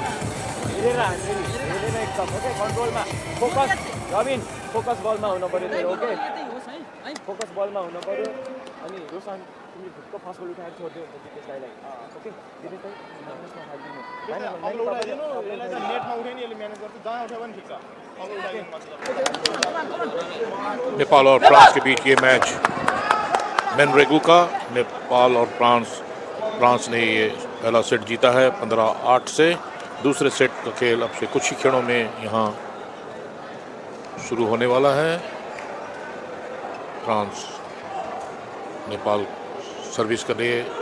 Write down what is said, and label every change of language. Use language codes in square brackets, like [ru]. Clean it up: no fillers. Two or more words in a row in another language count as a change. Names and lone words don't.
[ne] हेरेर एकदम ओके कन्ट्रोलमा फोकस रबिन फोकस बलमा हुनु पर्यो तेरो ओके फोकस बलमा हुनु पर्यो अनि रोशन तिमीले ढुक्क [en] first goal [ne] उठाएर छोड्दियो भने त जितेश दाइलाई ओके जितेश दाइ म्यानेजमा हालिदिनु अग्लो उठाइदिनु यसलाई चाहिँ नेटमा उठाइ नि यसले म्यानेज गर्छ जहाँ उठायो भने ठिक छ अग्लो उठाइदिनु पर्छ [hi] नेपाल और फ्रांस के बीच ये मैच मेनरेगू का नेपाल और फ्रांस ने ये पहला सेट जीता है 15-8 से। दूसरे सेट का खेल अब से कुछ ही क्षणों में यहाँ शुरू होने वाला है। फ्रांस नेपाल सर्विस कर रही है।